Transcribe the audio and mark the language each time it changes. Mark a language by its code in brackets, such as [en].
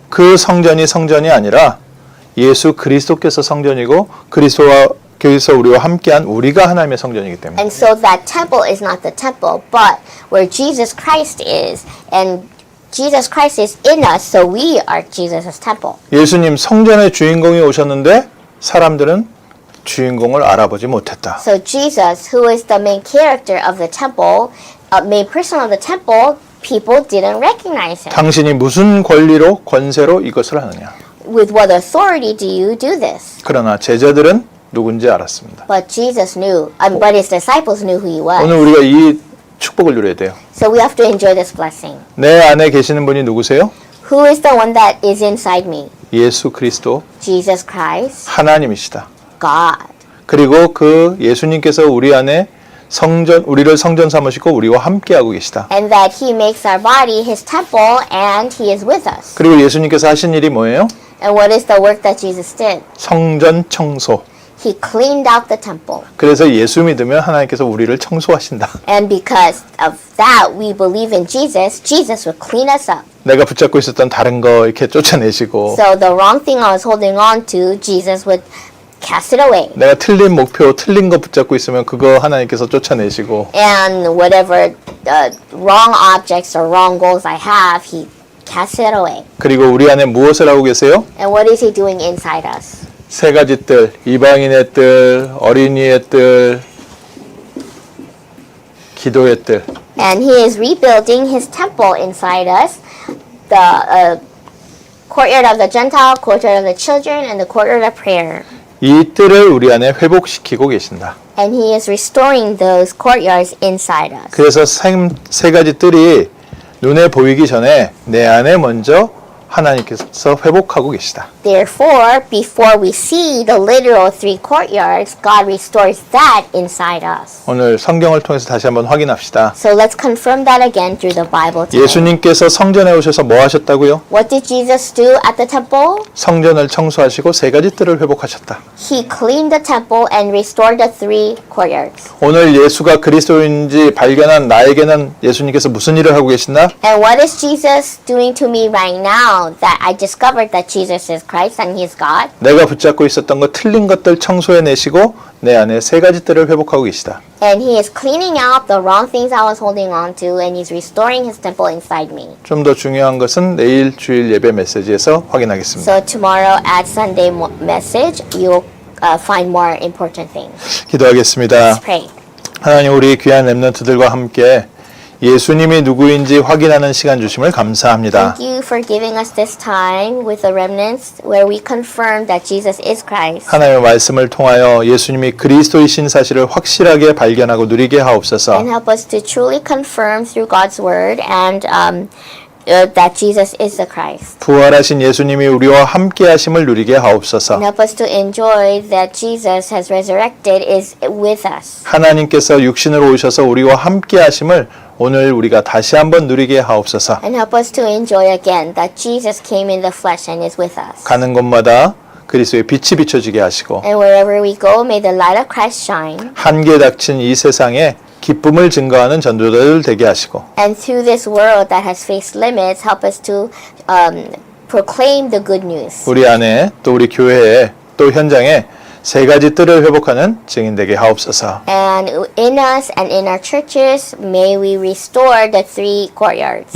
[ko] 그 성전이 아니라 예수 그리스도께서 성전이고 그리스도께서 우리와 함께한 우리가 하나님의 성전이기 때문에. [en] And so that temple is not the temple, but where Jesus Christ is, and Jesus Christ is in us, so we are Jesus' temple. [ko] 예수님 성전의 주인공이 오셨는데 사람들은 주인공을 알아보지 못했다. [en] So Jesus, who is the main character of the temple, main person of the temple, people didn't recognize him. [ko] 당신이 무슨 권리로 권세로 이것을 하느냐. [en] With what authority do you do this? [ko] 그러나 제자들은 누군지 알았습니다. [en] But Jesus knew, but his disciples knew who he was. [ko] 오늘 우리가 이 축복을 누려야 돼요. [en] So we have to enjoy this blessing. [ko] 내 안에 계시는 분이 누구세요? [en] Who is the one that is inside me? [ko] 예수 그리스도 [en] Jesus Christ, [ko] 하나님이시다. [en] God. [ko] 그리고 그 예수님께서 우리 안에 우리를 성전 삼으시고 우리와 함께하고 계시다. [en] And that he makes our body his temple and he is with us. [ko] 그리고 예수님께서 하신 일이 뭐예요? [en] And what is the work that Jesus did? [ko] 성전 청소. [en] He cleaned out the temple. [ko] 그래서 예수 믿으면 하나님께서 우리를 청소하신다. [en] And because of that, we believe in Jesus. Jesus will clean us up. [ko] 내가 붙잡고 있었던 다른 거 이렇게 쫓아내시고 [en] So the wrong thing I was holding on to, Jesus would cast it away. [ko] 내가 틀린 목표, 틀린 거 붙잡고 있으면 그거 하나님께서 쫓아내시고 [en] And whatever wrong objects or wrong goals I have, he casts it away. [ko] 그리고 우리 안에 무엇을 하고 계세요? [en] And what is he doing inside us? [ko] 세 가지 뜰, 이방인의 뜰, 어린이의 뜰, 기도의 뜰. [en] And he is rebuilding his temple inside us, the courtyard of the Gentile, courtyard of the children, and the courtyard of prayer. [ko] 이 뜰을 우리 안에 회복시키고 계신다. [en] And he is restoring those courtyards inside us. [ko] 그래서 세 가지 뜰이 눈에 보이기 전에 내 안에 먼저 하나님께서 회복하고 계시다. [en] Therefore, before we see the literal 3 courtyards, God restores that inside us. [ko] 오늘 성경을 통해서 다시 한번 확인합시다. [en] So let's confirm that again through the Bible today. [ko] 예수님께서 성전에 오셔서 뭐 하셨다고요? [en] What did Jesus do at the temple? [ko] 성전을 청소하시고 세 가지 뜰을 회복하셨다. [en] He cleaned the temple and restored the 3 courtyards. [ko] 오늘 예수가 그리스도인지 발견한 나에게는 예수님께서 무슨 일을 하고 계시나? [en] And what is Jesus doing to me right now that I discovered that Jesus is Christ and He is God. [ko] 내가 붙잡고 있었던 것 틀린 것들 청소해내시고 내 안에 세 가지 뜰을 회복하고 계시다. [en] And He is cleaning out the wrong things I was holding on to, and He's restoring His temple inside me. [ko] 좀 더 중요한 것은 내일 주일 예배 메시지에서 확인하겠습니다. [en] So tomorrow at Sunday message, you'll find more important things. [ko] 기도하겠습니다. [en] Let's pray. [ko] 하나님, 우리 귀한 렘넌트들과 함께 예수님이 누구인지 확인하는 시간 주심을 감사합니다. [en] Thank you for giving us this time with the remnants where we confirm that Jesus is Christ. [ko] 하나님의 말씀을 통하여 예수님이 그리스도이신 사실을 확실하게 발견하고 누리게 하옵소서. [en] And help us to truly confirm through God's word and that Jesus is the Christ. [ko] 부활하신 예수님이 우리와 함께 하심을 누리게 하옵소서. [en] And help us to enjoy that Jesus has resurrected is with us. [ko] 하나님께서 육신으로 오셔서 우리와 함께 하심을 오늘 우리가 다시 한번 누리게 하옵소서. [en] And help us to enjoy again that Jesus came in the flesh and is with us. [ko] 가는 곳마다 그리스도의 빛이 비춰지게 하시고 [en] And wherever we go, may the light of Christ shine. [ko] 한계에 닥친 이 세상에 기쁨을 증거하는 전도자들 되게 하시고 [en] And through this world that has faced limits, help us to proclaim the good news. [ko] 우리 안에 또 우리 교회에 또 현장에 세 가지 뜰을 회복하는 증인 되게 하옵소서. [en] And in us and in our churches, may we restore the 3 courtyards.